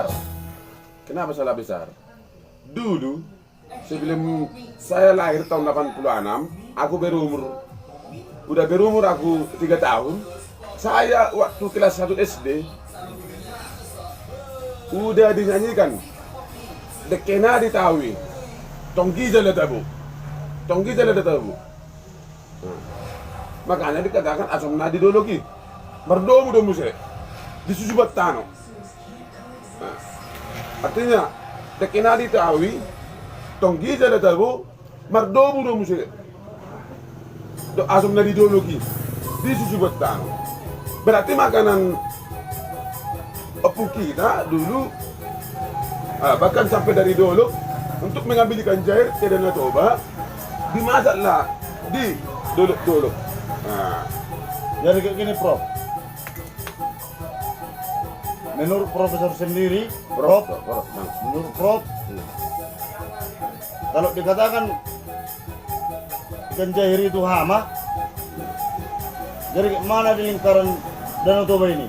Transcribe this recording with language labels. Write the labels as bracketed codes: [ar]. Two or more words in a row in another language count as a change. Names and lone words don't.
[id] Kenapa salah besar? Dulu sebelum saya lahir tahun 86, aku berumur aku 3 tahun. Saya waktu kelas 1 SD udah dinyanyikan [bbc] dekena ditawi tonggi jala tabu [id] makanya dikatakan [bbc] asam nadi dologi berdomu domu se disusubat tano. Artinya dekena ditawi tonggi jala tabu berdomu domu se asam nadi dologi disusubat tano. [id] Berarti makanan opung kita dulu bahkan sampai dari dulu untuk mengambil ikan jair ke Danau Toba dimasaklah di dolok-dolok. Jadi kayak gini Prof. Menurut Profesor sendiri, menurut Prof, kalau dikatakan ikan jair itu hama, jadi mana di lingkaran Danau Toba ini?